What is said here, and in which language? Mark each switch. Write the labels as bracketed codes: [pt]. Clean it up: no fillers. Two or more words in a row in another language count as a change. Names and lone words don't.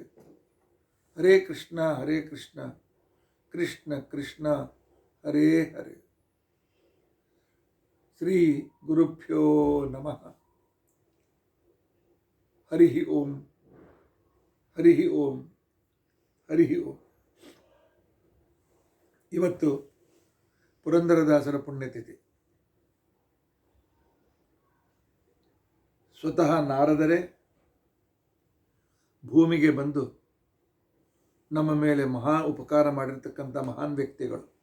[sa] ಹರೇ ಕೃಷ್ಣ ಕೃಷ್ಣ ಕೃಷ್ಣ ಹರೇ ಹರೇ. ಶ್ರೀ ಗುರುಭ್ಯೋ ನಮಃ. ಹರಿ ಓಂ ಹರಿ ಓಂ ಹರಿ ಓಂ. [kn] ಇವತ್ತು ಪುರಂದರದಾಸರ ಪುಣ್ಯತಿಥಿ. ಸ್ವತಃ ನಾರದರೇ ಭೂಮಿಗೆ ಬಂದು ನಮ್ಮ ಮೇಲೆ ಮಹಾ ಉಪಕಾರ ಮಾಡಿರ್ತಕ್ಕಂಥ ಮಹಾನ್ ವ್ಯಕ್ತಿಗಳು.